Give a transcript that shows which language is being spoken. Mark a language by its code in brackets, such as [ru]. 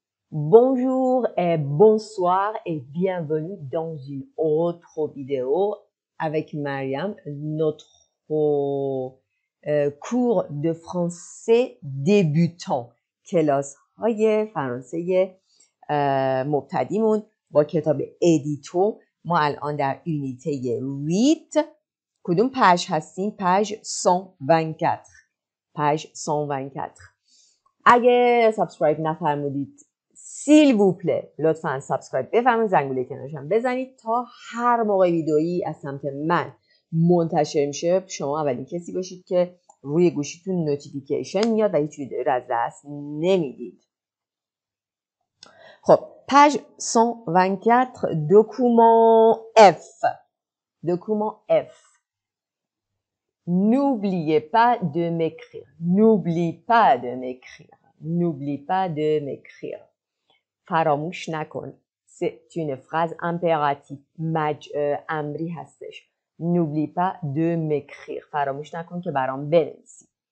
[fr] Bonjour et bonsoir et bienvenue dans une autre vidéo avec Mariam, notre cours de français débutant. [fa] کلاس های فرانسه مبتدیمون با کتاب ادیتو. ما الان در یونیته ریت کدوم پژ هستیم؟ پژ 124. پژ 124. اگه سابسکرایب نفرمودید [fr] سیل ووپله [fa] لطفا سابسکرایب بفرمایید، زنگوله کنارش هم بزنید تا هر موقع ویدئویی از سمت من منتشر میشه شما اولین کسی باشید که روی گوشیتون نوتیفیکیشن میاد و هیچ ویدئویی رو از دست نمیدید. خب پژ 124 [fr] document F. document F. N'oubliez pas de m'écrire. N'oublie pas de m'écrire. N'oublie pas de m'écrire. [fa] فراموش نکن. [fr] C'est une phrase impérative. [fa] امری هستش. [fr] N'oublie pas de m'écrire. [fa] فراموش نکن که برام بنویسی.